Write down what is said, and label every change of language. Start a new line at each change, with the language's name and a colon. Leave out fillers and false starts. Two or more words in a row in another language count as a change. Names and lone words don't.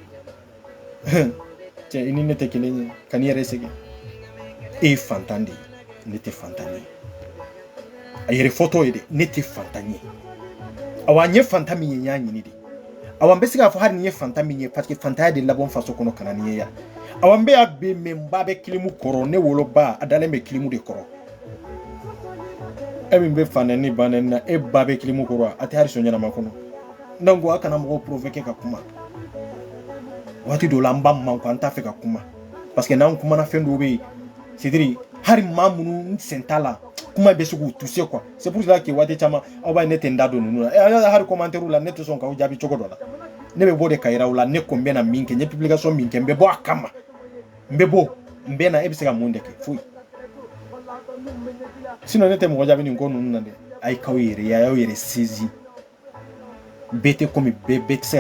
Bambara: cɛ i ni ne tɛ kelen ye ka n'i yɛrɛ sɛgɛn e ye fantan de ye ne tɛ fantan ye a yɛrɛ fɔtɔ ye de ne tɛ fantan ye awa n ye fantan min ye n y'a ɲini de awa n bɛ se k'a fɔ hali ni ye fantan min ye
French: parce que
Bambara: fantanya de labɔ n faso kɔnɔ ka na nin ye yan awa n bɛ yan bi mais n ba bɛ kilimu kɔrɔ ne woloba a dalen bɛ kilimu de kɔrɔ e min bɛ fanɛni banɛni na e ba bɛ kilimu kɔrɔ a tɛ hali so ɲɛnama kɔnɔ donc a kana mɔgɔw provoquer ka kuma waati dɔw la an b'a man an t'a fɛ ka kuma parce que n'an kumana fɛn dɔw bɛ yen
French: c'est à dire
Bambara: hali maa minnu sen t'a la kuma bɛ se k'u
French: toucher quoi c'est pour cela que
Bambara: waati caman aw b'a ye ne tɛ n da don ninnu la hali commentaire la ne tɛ sɔn k'aw jaabi cogo dɔ la ne bɛ bɔ de ka yira aw la ne ko n bɛ na min kɛ n ye publication min kɛ n bɛ bɔ a kama n bɛ bɔ n bɛ na e bɛ se ka mun de kɛ foyi sinon ne tɛ mɔgɔ jaabi nin ko ninnu na dɛ a ye k'aw yɛrɛ ye a y'aw yɛrɛ saisi bɛɛ tɛ komi bɛɛ bɛɛ tɛ se ka